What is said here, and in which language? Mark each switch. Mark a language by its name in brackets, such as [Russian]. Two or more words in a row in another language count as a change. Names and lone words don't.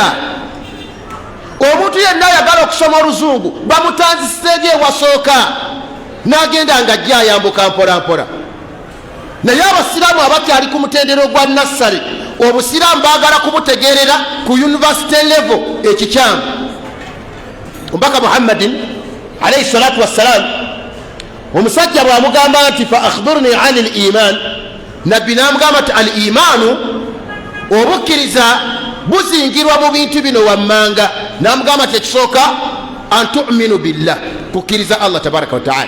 [Ganda] Omuntu yenna ayagala okusoma oluzungu bamutanzisizege ewasooka n'agenda nga ajja ayambuka mpola mpola. Naye abasiraamu abakyali ku mutendera ogwa nassale, obusiraamu baagala kubutegeerera ku [English] university level [Ganda] ekikyamu. Omubaka Muhammadin [Arabic] عليه الصلاة والسلام, [Ganda] omusajja bw'amugamba nti [Arabic] فأخبرني عن الإيمان, [Ganda] nabbi n'amugamba nti al-imanu obukkiriza buzingirwa mu bintu bino wammanga. N'amugamba nti ekisooka [Arabic] أن تؤمن بالله, [Ganda] kukkiriza Allah [Arabic] تبارك وتعالى.